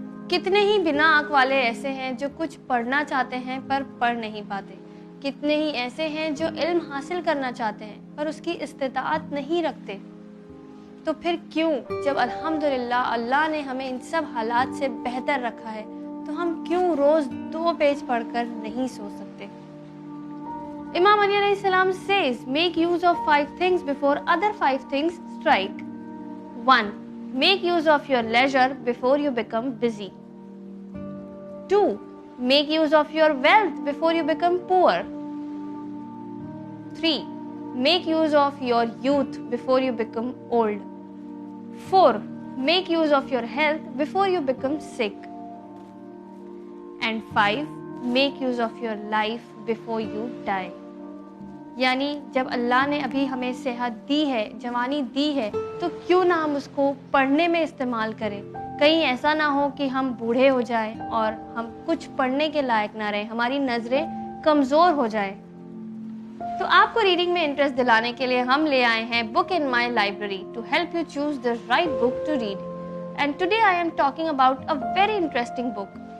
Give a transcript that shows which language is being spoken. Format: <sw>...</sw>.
<ur>کتنے ہی بنا عقل والے ایسے ہیں جو کچھ پڑھنا چاہتے ہیں پر پڑھ نہیں پاتے، کتنے ہی ایسے ہیں جو علم حاصل کرنا چاہتے ہیں پر اس کی استطاعت نہیں رکھتے۔ تو پھر کیوں، جب الحمدللہ اللہ نے ہمیں ان سب حالات سے بہتر رکھا ہے، تو ہم کیوں روز 2 پیج پڑھ کر نہیں سو سکتے؟ امام علی علیہ السلام</ur> <en>says, make use of 5 things before other 5 things strike. 1. Make use of your leisure before you become busy. 2. Make use of your wealth before you become poor. 3. Make use of your youth before you become old. 4. Make use of your health before you become sick. And 5. Make use of your life before you die.</en> <ur>یعنی جب اللہ نے ابھی ہمیں صحت دی ہے، جوانی دی ہے، تو کیوں نہ ہم اس کو پڑھنے میں استعمال کریں؟ کہیں ایسا نہ ہو کہ ہم بوڑھے ہو جائیں اور ہم کچھ پڑھنے کے لائق نہ رہیں، ہماری نظریں کمزور ہو جائیں۔ تو آپ کو ریڈنگ میں انٹرسٹ دلانے کے لیے ہم لے آئے ہیں</ur> <en>Book in my library to help you choose the right book to read. And today I am talking about a very interesting book.</en>